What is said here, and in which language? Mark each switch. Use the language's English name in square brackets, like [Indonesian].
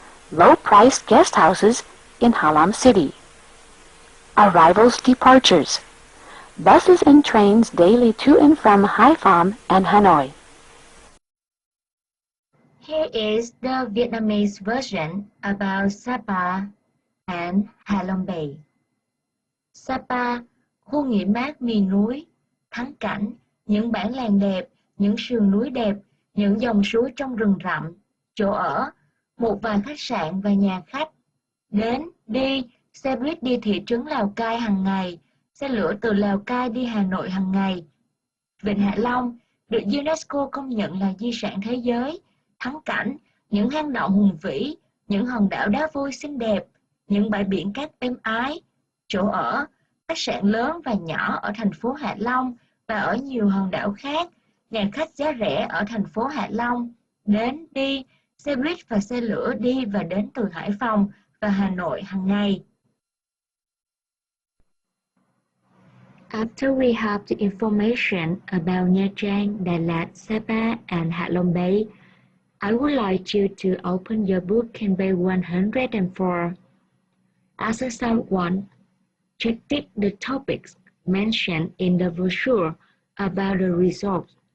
[English] Low-priced guest houses in Ha Lam city. Arrivals, departures. Buses and trains daily to and from Haiphong and Hanoi. Here is the Vietnamese version about Sapa and Ha Long Bay. [Vietnamese] Sapa, khu nghỉ mát miền núi, thắng cảnh, những bản làng đẹp, những sườn núi đẹp, những dòng suối trong rừng rậm, chỗ ở, một vài khách sạn và nhà khách. Đến, đi, xe buýt đi thị trấn Lào Cai hàng ngày, xe lửa từ Lào Cai đi Hà Nội hàng ngày. Vịnh Hạ Long được UNESCO công nhận là di sản thế giới, thắng cảnh, những hang động hùng vĩ, những hòn đảo đá vôi xinh đẹp, những bãi biển cát êm ái, chỗ ở, khách sạn lớn và nhỏ ở thành phố Hạ Long và ở nhiều hòn đảo khác, nhà khách giá rẻ ở thành phố Hạ Long, đến, đi, xe buýt và xe lửa đi và đến từ Hải Phòng và Hà Nội hàng ngày. [English] After we have the information about Nha Trang, Đà Lạt, Sapa, and Hạ Long Bay, I would like you to open your book in page 104. Exercise 1. Check the topics mentioned in the brochure about the resort.